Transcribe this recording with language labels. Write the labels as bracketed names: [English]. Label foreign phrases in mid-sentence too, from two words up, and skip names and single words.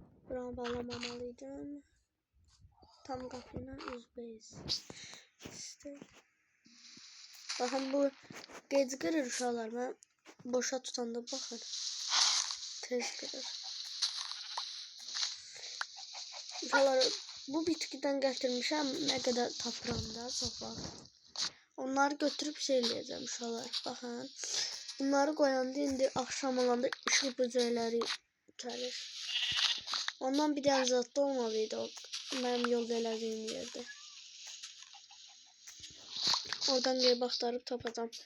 [Turkish] Buranı bağlamamalıydım. Tam kapıyla üzbeyiz. İşte. Bakın bu gec kırır uşaqlar. Ben boşa tutanda bakın. Tez kırır. Uşaqlar bu bitkiden getirmişəm. Ne kadar tapıram da çok var. [Azerbaijani] Onları götürüp şey eləyəcəm uşaqlar. Baxın. Bunları koyanda indi akşam olanda ışıq böcəkləri gəlir. Ondan bir dənə zat da olmalıydı o mənim yolda elədiyim yerde. Oradan gelip axtarıb tapacağım.